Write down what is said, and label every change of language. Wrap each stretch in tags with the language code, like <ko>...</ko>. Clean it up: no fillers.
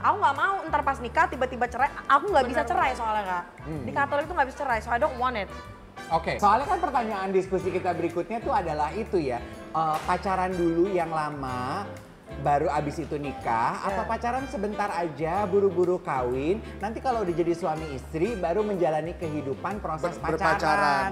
<id>Aku nggak mau ntar pas nikah tiba-tiba cerai. Aku nggak bisa cerai soalnya Kak. Di Katolik tuh nggak bisa cerai,</id> <en>so I don't want it.</en> <id>Oke, soalnya kan pertanyaan diskusi kita berikutnya tuh adalah itu ya, pacaran dulu yang lama, baru abis itu nikah, atau pacaran sebentar aja, buru-buru kawin, nanti kalau udah jadi suami istri, baru menjalani kehidupan proses Berpacaran.</id>